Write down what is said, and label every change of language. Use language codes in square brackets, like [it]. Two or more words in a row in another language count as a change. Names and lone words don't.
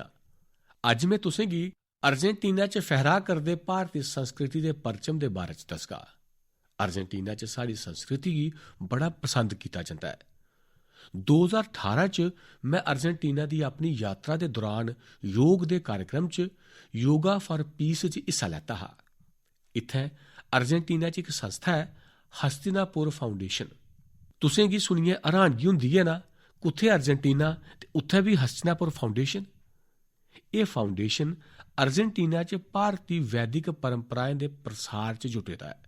[doi] अज्ज मैं तुसें गी अर्जेंटीना च फहरा करदे भारतीय संस्कृति दे परचम दे बारे च दसगा। अर्जेंटीना च साड़ी संस्कृति गी बड़ा पसंद कीता जंदा है। 2018 च मैं अर्जेंटीना दी अपनी यात्रा दे दौरान योग दे कार्यक्रम च योगा फॉर पीस च हिस्सा लैता हा। इत्थै अर्जेंटीना च इक संस्था है, हस्तिनापुर फाउंडेशन। तुसें गी सुनिए हैरानगी हुंदी है ना, कुत्थै अर्जेंटीना ते उत्थै भी हस्तिनापुर फाउंडेशन। एह् फाउंडेशन अर्जेंटीना च भारती वैदिक परंपराएं दे प्रसार च जुटे दा है।